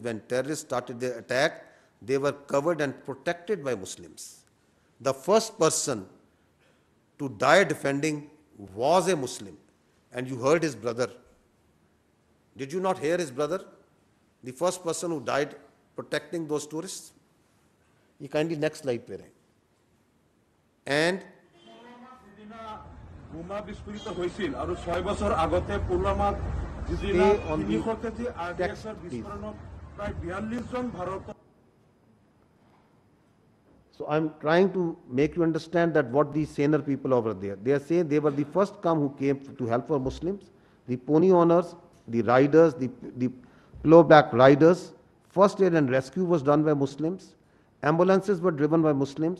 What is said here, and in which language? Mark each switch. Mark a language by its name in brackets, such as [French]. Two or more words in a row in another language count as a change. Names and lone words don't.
[English] When terrorists started their attack, they were covered and protected by Muslims. The first person to die defending was a Muslim, and you heard his brother. Did you not hear his brother? The first person who died protecting those tourists. You kindly next slide [Hindi] पे रहें. [English] And [Assamese] বোমা বিস্ফোরিত হৈছিল আৰু 6 বছৰ আগতে পুলৱামাত যিদিনা 300 কেজি আৰডিএক্সৰ বিস্ফোৰণত প্ৰায় 42 জন ভাৰতৰ. [English] So I'm trying to make you understand that what these saner people over there, they are saying they were the first who came to help for Muslims, the pony owners, the riders, the plow-back riders. First aid and rescue was done by Muslims. Ambulances were driven by Muslims.